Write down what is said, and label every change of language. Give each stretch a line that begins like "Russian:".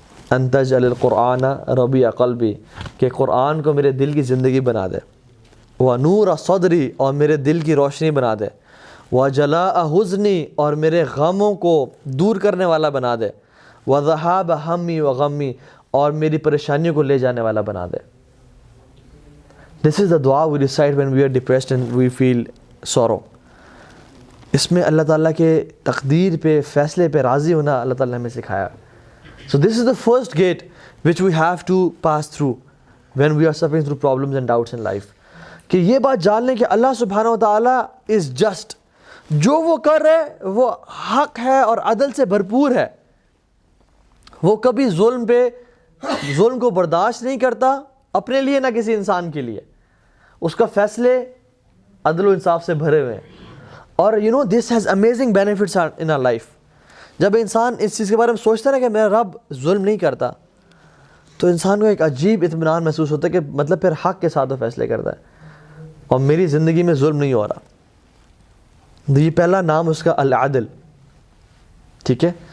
Arabic: ان تجعل القرآن ربیع قلبی
Urdu: کہ قرآن کو میرے دل کی زندگی بنا دے،
Arabic: ونور صدری
Urdu: اور میرے دل کی روشنی بنا دے،
Arabic: وجلاء حزنی
Urdu: اور میرے غموں کو دور کرنے والا بنا دے،
Arabic: وذہاب ہمی وغمی
Urdu: اور میری پریشانیوں کو لے جانے والا بنا دے.
English: This is the dua we recite when we are depressed and we feel sorrow.
Urdu: اس میں اللہ تعالیٰ کے تقدیر پہ، فیصلے پہ راضی ہونا اللہ تعالیٰ نے ہمیں سکھایا.
English: So this is the first gate which we have to pass through when we are suffering through problems and doubts in life.
Urdu: کہ یہ بات جان لیں کہ اللہ سبحانہ و تعالیٰ
English: is just،
Urdu: جو وہ کر رہے وہ حق ہے اور عدل سے بھرپور ہے، وہ کبھی ظلم کو برداشت نہیں کرتا اپنے لیے نہ کسی انسان کے لیے، اس کا فیصلے عدل و انصاف سے بھرے ہوئے ہیں.
English: اور this has amazing benefits in our life.
Urdu: جب انسان اس چیز کے بارے میں سوچتا ہے کہ میرا رب ظلم نہیں کرتا تو انسان کو ایک عجیب اطمینان محسوس ہوتا ہے کہ مطلب پھر حق کے ساتھ وہ فیصلے کرتا ہے اور میری زندگی میں ظلم نہیں ہو رہا. یہ پہلا نام اس کا العدل. ٹھیک ہے.